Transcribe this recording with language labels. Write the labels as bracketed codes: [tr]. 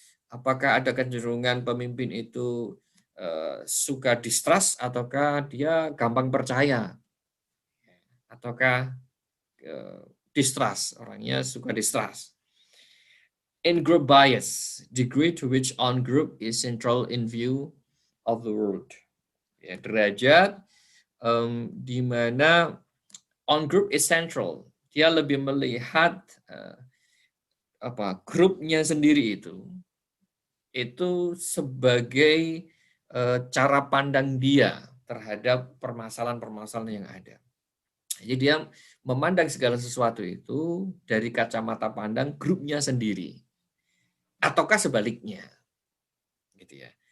[id] Apakah ada kecenderungan pemimpin itu suka distrust ataukah dia gampang percaya, ataukah distrust, orangnya suka distrust. [en] In group bias, degree to which on group is central in view of the world. [id] Ya, derajat di mana [en] On group is central. [id] Dia lebih melihat grupnya sendiri itu sebagai cara pandang dia terhadap permasalahan-permasalahan yang ada. Jadi dia memandang segala sesuatu itu dari kacamata pandang grupnya sendiri, ataukah sebaliknya, gitu ya.